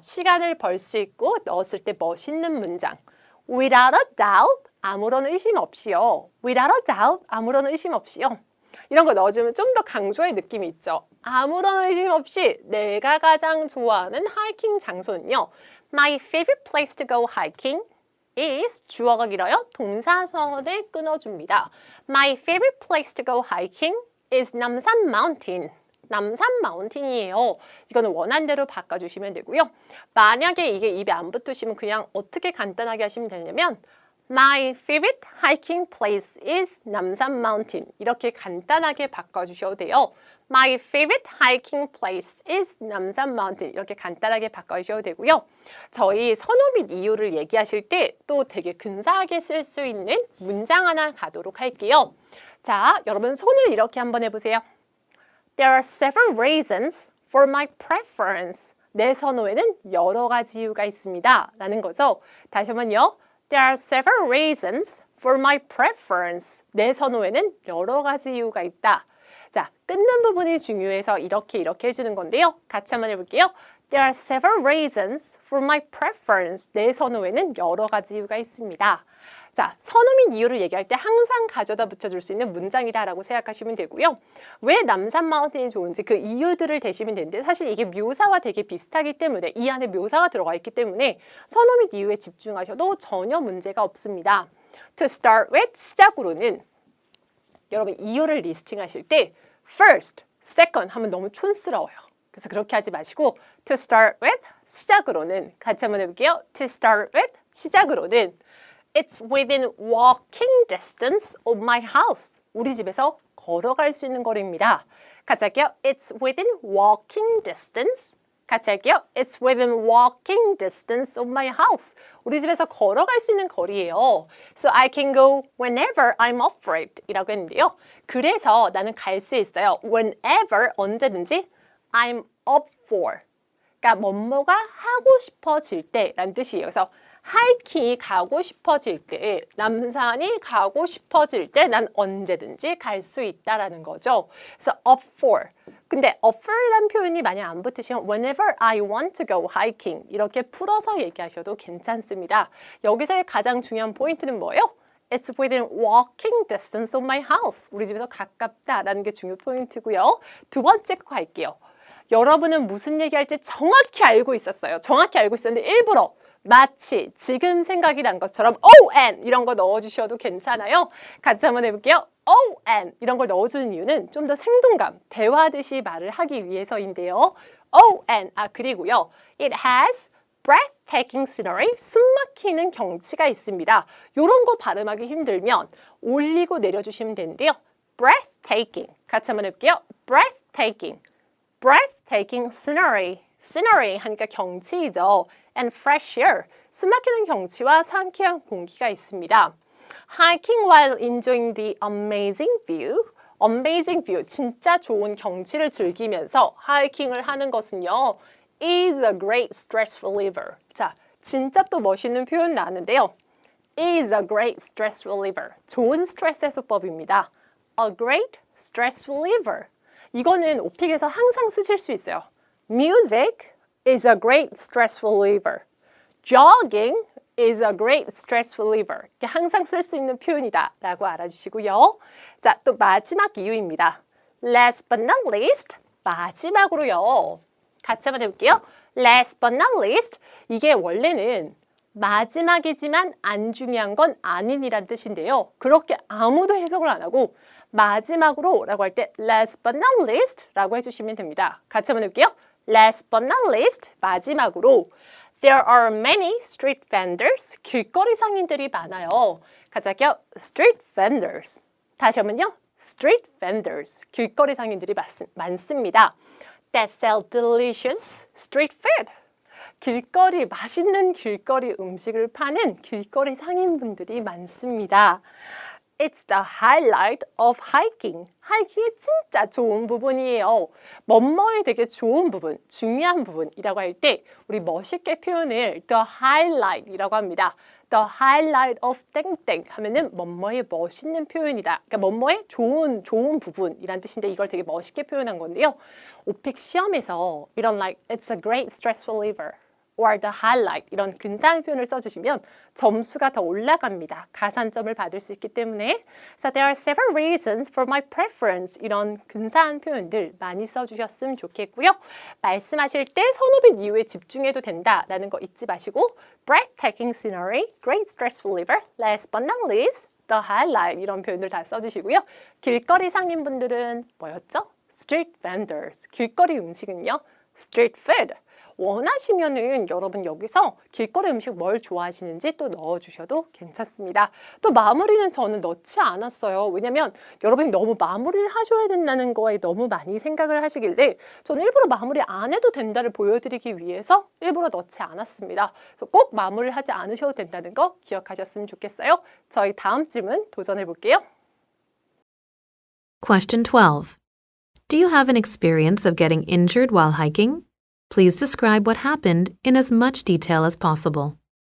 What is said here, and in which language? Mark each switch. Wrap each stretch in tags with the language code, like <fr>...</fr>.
<ko>시간을 벌 수 있고 넣었을 때 멋있는 문장.</ko> <en>Without a doubt,</en> <ko>아무런 의심 없이요.</ko> <en>Without a doubt,</en> <ko>아무런 의심 없이요. 이런 거 넣어주면 좀 더 강조의 느낌이 있죠. 아무런 의심 없이 내가 가장 좋아하는 하이킹 장소는요.</ko> <en>My favorite place to go hiking is</en> <ko>주어가 길어요. 동사선을 끊어줍니다.</ko> <en>My favorite place to go hiking is</en> <ko>남산</ko> <en>mountain.</en> <ko>남산 마운틴이에요. 이거는 원한대로 바꿔주시면 되고요. 만약에 이게 입에 안 붙으시면 그냥 어떻게 간단하게 하시면 되냐면</ko> <en>My favorite hiking place is 남산 mountain.</en> <ko>이렇게 간단하게 바꿔주셔도 돼요.</ko> <en>My favorite hiking place is</en> <ko>남산</ko> <en>mountain.</en> <ko>이렇게 간단하게 바꿔주셔도 되고요. 저희 선호 및 이유를 얘기하실 때 또 되게 근사하게 쓸 수 있는 문장 하나 가도록 할게요. 자, 여러분 손을 이렇게 한번 해보세요.</ko> <en>There are several reasons for my preference.</en> <ko>내 선호에는 여러 가지 이유가 있습니다. 라는 거죠. 다시 한번요.</ko> <en>There are several reasons for my preference.</en> <ko>내 선호에는 여러 가지 이유가 있다. 자, 끊는 부분이 중요해서 이렇게 해주는 건데요. 같이 한번 해볼게요.</ko> <en>There are several reasons for my preference.</en> <ko>내 선호에는 여러 가지 이유가 있습니다. 자, 선호 및 이유를 얘기할 때 항상 가져다 붙여줄 수 있는 문장이다라고 생각하시면 되고요. 왜 남산 마운틴이 좋은지 그 이유들을 대시면 되는데 사실 이게 묘사와 되게 비슷하기 때문에 이 안에 묘사가 들어가 있기 때문에 선호 및 이유에 집중하셔도 전혀 문제가 없습니다.</ko> <en>To start with,</en> <ko>시작으로는 여러분 이유를 리스팅하실 때</ko> <en>first, second</en> <ko>하면 너무 촌스러워요. 그래서 그렇게 하지 마시고</ko> <en>to start with,</en> <ko>시작으로는 같이 한번 해볼게요.</ko> <en>To start with,</en> <ko>시작으로는</ko> <en>It's within walking distance of my house.</en> <ko>우리 집에서 걸어갈 수 있는 거리입니다. 같이 할게요.</ko> <en>It's within walking distance.</en> <ko>같이 할게요.</ko> <en>It's within walking distance of my house.</en> <ko>우리 집에서 걸어갈 수 있는 거리예요.</ko> <en>So I can go whenever I'm up for it</en> <ko>이라고 했는데요. 그래서 나는 갈 수 있어요.</ko> <en>Whenever,</en> <ko>언제든지</ko> <en>I'm up for.</en> <ko>그러니까 뭐뭐가 하고 싶어질 때라는 뜻이에요. 그래서 하이킹이 가고 싶어질 때, 남산이 가고 싶어질 때 난 언제든지 갈 수 있다라는 거죠. 그래서 up for. 근데 up for라는 표현이 만약 안 붙으시면</ko> <en>whenever I want to go hiking</en> <ko>이렇게 풀어서 얘기하셔도 괜찮습니다. 여기서의 가장 중요한 포인트는 뭐예요?</ko> <en>It's within walking distance of my house.</en> <ko>우리 집에서 가깝다라는 게 중요 포인트고요. 두 번째 거 갈게요. 여러분은 무슨 얘기할지 정확히 알고 있었어요. 정확히 알고 있었는데 일부러 마치 지금 생각이 난 것처럼 and 이런 거 넣어주셔도 괜찮아요. 같이 한번 해볼게요. and 이런 걸 넣어주는 이유는 좀 더 생동감, 대화하듯이 말을 하기 위해서인데요. and 그리고요.</ko> <en>It has breathtaking scenery,</en> <ko>숨막히는 경치가 있습니다. 이런 거 발음하기 힘들면 올리고 내려주시면 되는데요. breathtaking, 같이 한번 해볼게요.</ko> <en>breathtaking, breathtaking scenery, scenery</en> <ko>하니까 경치이죠.</ko> <en>and fresh air,</en> <ko>숨막히는 경치와 상쾌한 공기가 있습니다.</ko> <en>Hiking while enjoying the amazing view, amazing view,</en> <ko>진짜 좋은 경치를 즐기면서 하이킹을 하는 것은요,</ko> <en>is a great stress reliever.</en> <ko>자, 진짜 또 멋있는 표현 나왔는데요.</ko> <en>is a great stress reliever.</en> <ko>좋은 스트레스 해소법입니다.</ko> <en>A great stress reliever.</en> <ko>이거는 오픽에서 항상 쓰실 수 있어요.</ko> <en>Music is a great stress reliever. Jogging is a great stress reliever.</en> <ko>항상 쓸 수 있는 표현이다 라고 알아주시고요. 자, 또 마지막 이유입니다.</ko> <en>Last but not least,</en> <ko>마지막으로요. 같이 한번 해볼게요.</ko> <en>Last but not least,</en> <ko>이게 원래는 마지막이지만 안 중요한 건 아닌이란 뜻인데요. 그렇게 아무도 해석을 안 하고 마지막으로 라고 할 때</ko> <en>last but not least</en> <ko>라고 해주시면 됩니다. 같이 한번 해볼게요.</ko> <en>Last but not least,</en> <ko>마지막으로</ko> <en>There are many street vendors.</en> <ko>길거리 상인들이 많아요. 같이 할게요. Street vendors. 다시 한번요. Street vendors. 길거리 상인들이 많습니다.</ko> <en>That sell delicious street food.</en> <ko>길거리, 맛있는 길거리 음식을 파는 길거리 상인분들이 많습니다.</ko> <en>It's the highlight of hiking.</en> <ko>하이킹의 진짜 좋은 부분이에요. 뭐뭐의 되게 좋은 부분, 중요한 부분이라고 할 때 우리 멋있게 표현을 the highlight이라고 합니다. The highlight of 땡땡 하면은 뭐뭐의 멋있는 표현이다. 그러니까 뭐뭐의 좋은 부분이란 뜻인데 이걸 되게 멋있게 표현한 건데요. 오픽 시험에서 이런</ko> <en>like it's a great stress reliever.</en> <ko>or the highlight 이런 근사한 표현을 써주시면 점수가 더 올라갑니다. 가산점을 받을 수 있기 때문에</ko> <en>So there are several reasons for my preference</en> <ko>이런 근사한 표현들 많이 써주셨으면 좋겠고요. 말씀하실 때 선호빈 이유에 집중해도 된다라는 거 잊지 마시고</ko> <en>breathtaking scenery, great stress reliever, last but not least, the highlight</en> <ko>이런 표현들 다 써주시고요. 길거리 상인분들은 뭐였죠? Street vendors, 길거리 음식은요?</ko> <en>Street food.</en> <ko>원하시면은 여러분 여기서 길거리 음식 뭘 좋아하시는지 또 넣어주셔도 괜찮습니다. 또 마무리는 저는 넣지 않았어요. 왜냐면 여러분이 너무 마무리를 하셔야 된다는 거에 너무 많이 생각을 하시길래 저는 일부러 마무리 안 해도 된다를 보여드리기 위해서 일부러 넣지 않았습니다. 그래서 꼭 마무리를 하지 않으셔도 된다는 거 기억하셨으면 좋겠어요. 저희 다음 질문 도전해 볼게요.</ko> <en>Question 12. Do you have an experience of getting injured while hiking? Please describe what happened in as much detail as possible.</en>